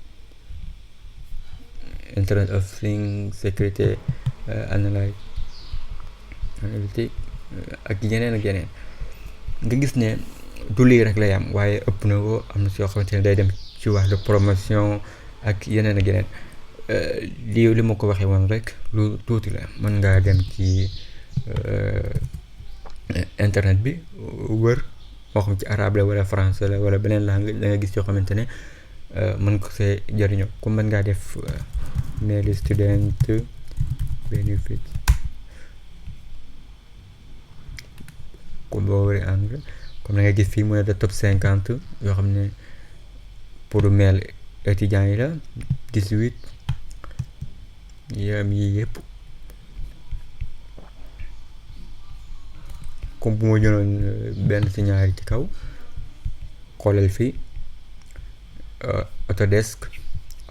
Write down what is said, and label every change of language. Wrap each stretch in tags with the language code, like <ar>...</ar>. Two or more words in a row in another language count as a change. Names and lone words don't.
<en>Internet of Things</en> <fr>sécurité analytique</fr> <wo>ak yeneen nga gis ne du lii rek lay am waaye ëpp na ko am na si yoo xamante ne day dem ci wàllu promotion ak yeneen li ma ko waxee woon rek lu tuuti la mën ngaa dem ci internet bi wër moo xam ci arabe la wala français la wala beneen langue da nga gis yoo xamante ne mën ko see jariñoo comme mën ngaa def</wo> <en>mail student benefit</en> <wo>comme boo wëree anglais comme da nga gis fii mu ne de top 50 yoo xam ne pour mail étudiants yi la 18 yam yi yëpp comme bu ma jëloon benn si ñaari ci kaw xoolal fii Autodesk ab</wo>